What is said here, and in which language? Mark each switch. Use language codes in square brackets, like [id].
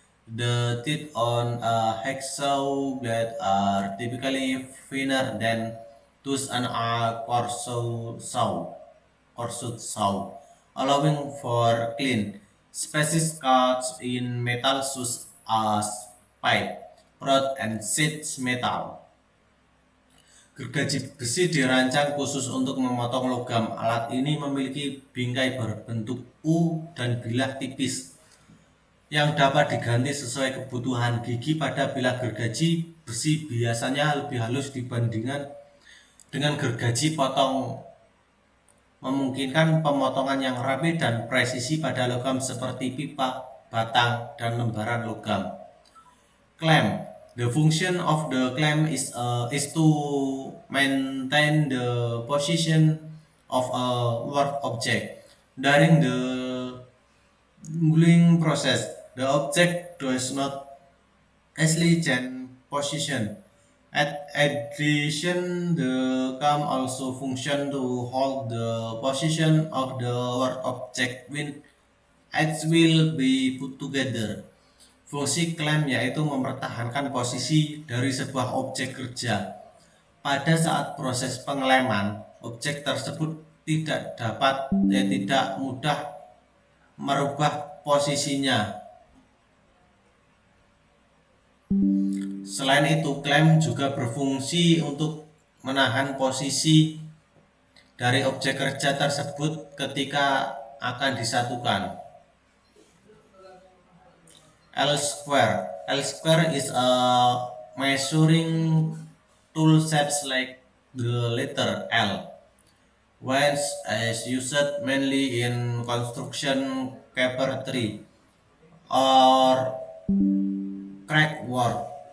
[en] The teeth on a hacksaw blade are typically thinner than those on a coarse saw, allowing for clean, precise cuts in metal such as pipe, rod, and sheet metal. [id] Gergaji besi dirancang khusus untuk memotong logam. Alat ini memiliki bingkai berbentuk U dan bilah tipis yang dapat diganti sesuai kebutuhan. Gigi pada bilah gergaji besi biasanya lebih halus dibandingkan dengan gergaji potong, memungkinkan pemotongan yang rapi dan presisi pada logam seperti pipa, batang, dan lembaran logam. Clamp. [en] The function of the clamp is to maintain the position of a work object during the gluing process. The object does not easily change position. At addition, the clamp also function to hold the position of the work object when it will be put together. [id] Fungsi clamp yaitu mempertahankan posisi dari sebuah objek kerja. Pada saat proses pengeleman, objek tersebut tidak mudah merubah posisinya. Selain itu, clamp juga berfungsi untuk menahan posisi dari objek kerja tersebut ketika akan disatukan. [en] L-square is a measuring tool shaped like the letter L, which is used mainly in construction, carpentry, or crack work.